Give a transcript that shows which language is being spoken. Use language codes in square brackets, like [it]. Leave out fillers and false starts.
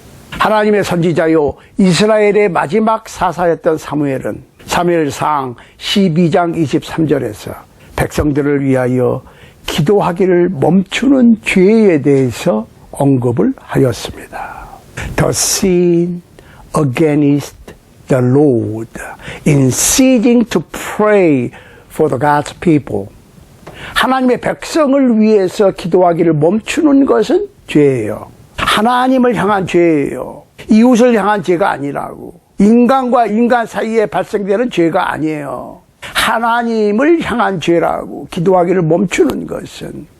[ko] 하나님의 선지자요 이스라엘의 마지막 사사였던 사무엘은 사무엘상 12장 23절에서 백성들을 위하여 기도하기를 멈추는 죄에 대해서 언급을 하였습니다. [en] The sin against the Lord in ceasing to pray for the God's people. [ko] 하나님의 백성을 위해서 기도하기를 멈추는 것은 죄예요. 하나님을 향한 죄예요. 이웃을 향한 죄가 아니라고. 인간과 인간 사이에 발생되는 죄가 아니에요. 하나님을 향한 죄라고. 기도하기를 멈추는 것은.